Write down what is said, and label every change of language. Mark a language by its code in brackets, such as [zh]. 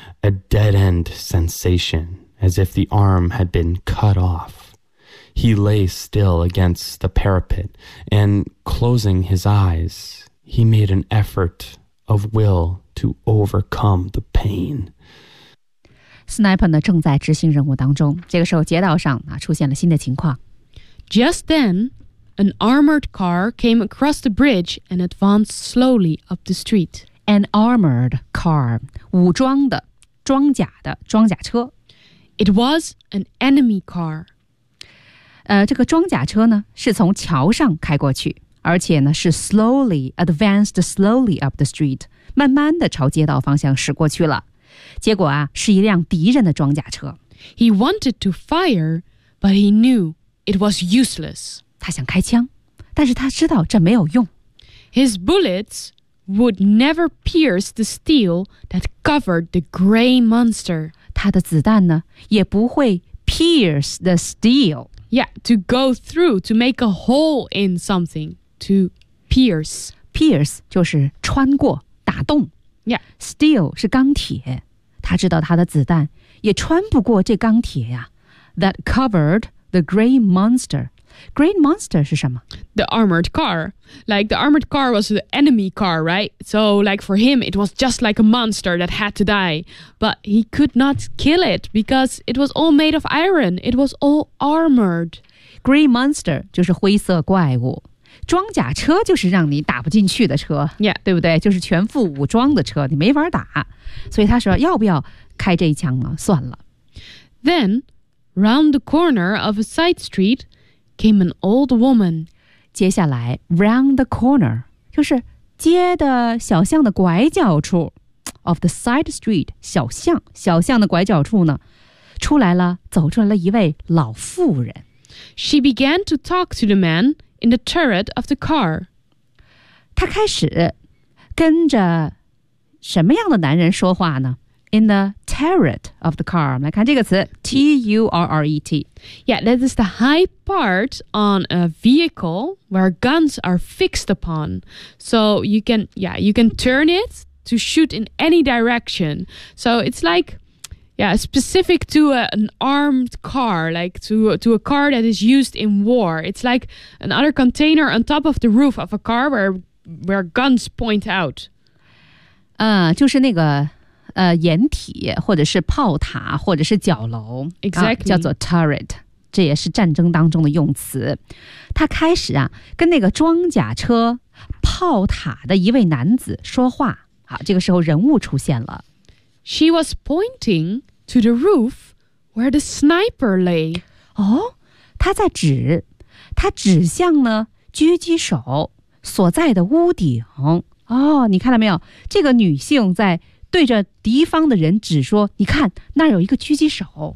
[en] a dead-end sensation, as if the arm had been cut off. He lay still against the parapet, and closing his eyes, he made an effort of will to overcome the pain. [zh] Sniper 呢正在执行任务当中，这个时候街道上啊出现了新的情况。 [en] Just then, an armored car came across the bridge and advanced slowly up the street. An armored car, [zh] 武装的、装甲的、装甲车。 [en] It was an enemy car. [zh] 这个装甲车呢是从桥上开过去，而且呢是 [en] slowly advanced slowly up the street, [zh] 慢慢的朝街道方向驶过去了。结果啊是一辆敌人的装甲车。 [en] He wanted to fire, but he knew it was useless. [zh] 他想开枪，但是他知道这没有用。 [en] His bullets would never pierce the steel that covered the gray monster. [zh] 他的子弹呢也不会 [en] pierce the steel. Yeah, to go through, to make a hole in something, to pierce. [zh] Pierce 就是穿过，打洞。 [en] Yeah. [zh] Steel 是钢铁，他知道他的子弹也穿不过这钢铁呀。 [en] That covered the gray monster. Gray monster [zh] 是什么？ [en] The armored car. Like the armored car was the enemy car, right? So like for him, it was just like a monster that had to die. But he could not kill it because it was all made of iron. It was all armored. Gray monster [zh] 就是灰色怪物。装甲车就是让你打不进去的车、 [en] yeah. [zh] 对不对，就是全副武装的车，你没法打。所以他说要不要开这一枪呢，算了。 [en] Then, round the corner of a side street came an old woman. [zh] 接下来 [en] round the corner, [zh] 就是街的小巷的拐角处 [en] of the side street, [zh] 小巷，小巷的拐角处呢，出来了，走出来了一位老妇人。 [en] She began to talk to the man,in the turret of the car. [zh] 他开始跟着什么样的男人说话呢？ [en] In the turret of the car. [zh] 来看这个词 [en] T-U-R-R-E-T. Yeah, that is the high part on a vehicle where guns are fixed upon. So you can, yeah, you can turn it to shoot in any direction. So it's like... Yeah, specific to an armed car, like to a car that is used in war. It's like another container on top of the roof of a car where guns point out. [zh] 就是那个掩体或者是炮塔或者是角楼。 [en] Exactly.、 [zh] 叫做 turret, 这也是战争当中的用词。他开始啊跟那个装甲车炮塔的一位男子说话。好，这个时候人物出现了。 [en] She was pointing to the roof where the sniper lay. [zh] 哦，他指向呢狙击手所在的屋顶。哦，你看到没有？这个女性在对着敌方的人指说，你看，那有一个狙击手。